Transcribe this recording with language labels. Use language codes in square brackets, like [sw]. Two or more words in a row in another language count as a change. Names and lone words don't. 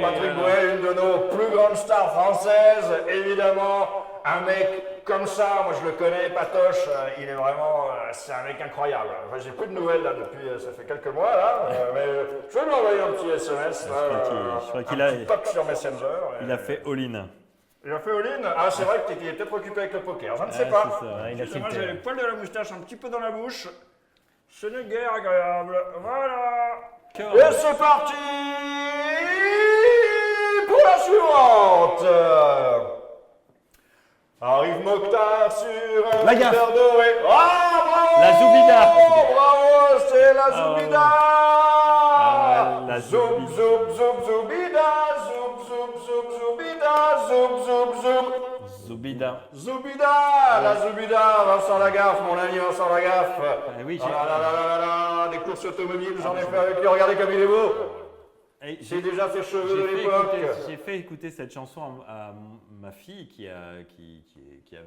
[fr] Patrick Bruel, une de nos plus grandes stars françaises, évidemment. Un mec comme ça, moi je le connais, Patoche, il est vraiment, c'est un mec incroyable. Enfin, j'ai plus de nouvelles là depuis, ça fait quelques mois là, mais je vais lui envoyer un petit SMS, je crois qu'il un a- petit pop sur Messenger. Il a fait all-in. Il a fait all-in. Ah, c'est vrai que tu es peut-être occupé avec le poker, je ne sais Ouais, pas. c'est ça, ouais, il a Excusez-moi, tilté. j'ai les poils de la moustache un petit peu dans la bouche. Ce n'est guère agréable. Voilà. Et c'est parti pour la suivante. Arrive Mokhtar sur un La gaffe. verre doré. Ah, bravo La Zoubida. Bravo, c'est la Zoubida. la Zoub, Zoubida. zoub, zoub, Zoubida. Zoub, zoub, zoub, Zoubida. Zoub, zoub, zoub. Zoubida. Zoubida, la Zoubida, Vincent Lagaffe, mon ami Vincent Lagaffe. Oui, Oh là là là là là, des courses automobiles, j'en ai fait avec lui, regardez comme il est beau. C'est déjà ses cheveux de l'époque. J'ai fait écouter cette chanson à ma fille qui avait